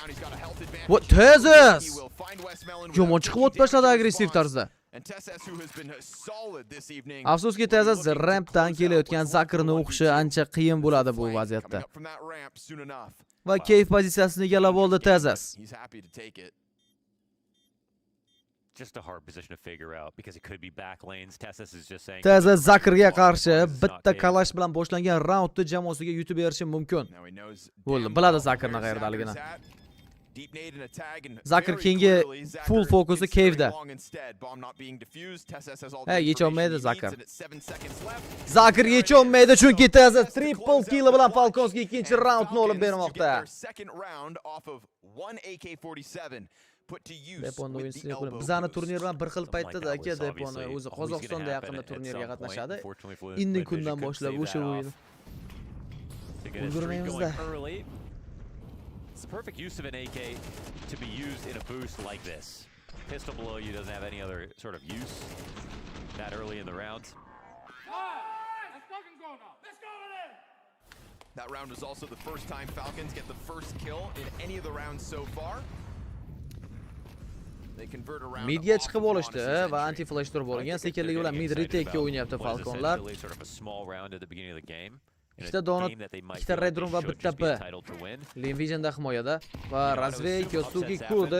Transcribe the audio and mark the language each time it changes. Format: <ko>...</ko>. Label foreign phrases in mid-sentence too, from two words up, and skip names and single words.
<uz>Va Tezas yomon chiqib o'tib tashladi agressiv tarzda. Afsuski Tezas rampdan kelayotgan Zakirni o'qishi ancha qiyin bo'ladi bu vaziyatda. Va keyf pozitsiyasini egallab oldi Tezas.</uz> <en>Just a hard position to figure out because it could be back lanes. Tessus is just saying.</en> <uz>Tezas Zakirga qarshi bitta kalash bilan boshlangan raundni jamoasiga yutib berishi mumkin. Bo'ldi, biladi Zakirni qayerdaligini. Zakir keyingi full fokusi Cave'da. Yecholmaydi Zakir. Zakir yecholmaydi chunki Tezas</uz> <en>triple kill</en> <uz>bilan Falconsga ikkinchi raundni olib bermoqda. Deponni o'yinchisi qo'yib. Bizani turnir bilan bir xil paytda aka Deponni o'zi Qozog'istonda yaqinda turnirga qatnashadi. Indin kundan boshlab o'sha o'yin. Ulgurmaymizda.</uz> <en>It's the perfect use of an AK to be used in a boost like this. Pistol below you doesn't have any other sort of use that early in the round. That round was also the first time Falcons get the first kill in any of the rounds so far.</en> <uz>Midga chiqib olishdi va</uz> <en>anti flash</en> <uz>turib olgan. Sekinligi bilan mid retake-ga o'ynayapti Falconlar. Ikkita donut, ikkita red room va bitta B. Lin Visionda himoyada va Razvey Kyosuki kurdi.</uz>